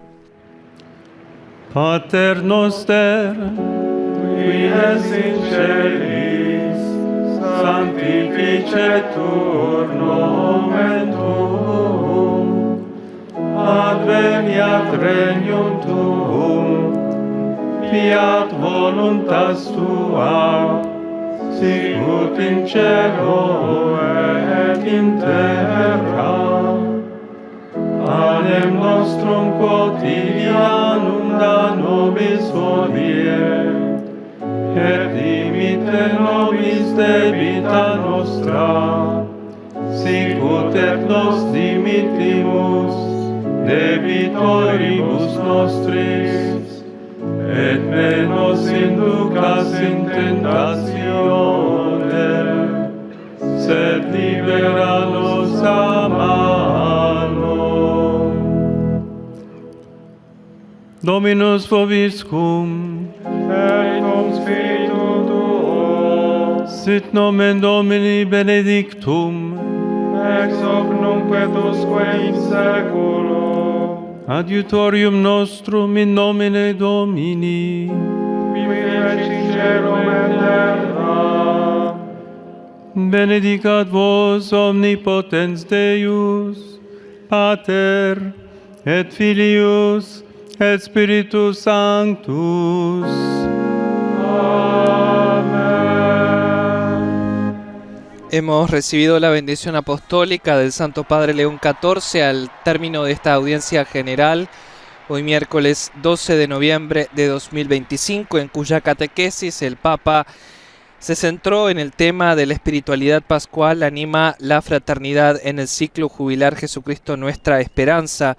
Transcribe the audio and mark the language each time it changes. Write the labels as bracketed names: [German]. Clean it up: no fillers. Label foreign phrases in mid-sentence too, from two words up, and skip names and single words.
[Latin] Pater noster, qui es in celis, sanctificetur nomen tuum, adveniat regnum tuum, fiat voluntas tua, sicut in cielo et in terra. Panem nostrum quotidianum da nobis hodie, et dimitte nobis debita nostra, sicut et nos dimittimus debitoribus nostris, et ne nos inducas in tentatione, sed libera nos a malo. Dominus vobiscum, et cum spiritu tuo, sit nomen Domini benedictum, ex hoc nunc et usque in seculo. Adiutorium nostrum in nomine Domini, qui feci cielo et terra. benedicat vos omnipotens Deus, Pater, et Filius, et Spiritus Sanctus. [Spanish] Hemos recibido la bendición apostólica del Santo Padre León XIV al término de esta audiencia general, hoy miércoles 12 de noviembre de 2025, en cuya catequesis el Papa se centró en el tema de la espiritualidad pascual, anima la fraternidad en el ciclo jubilar Jesucristo nuestra esperanza.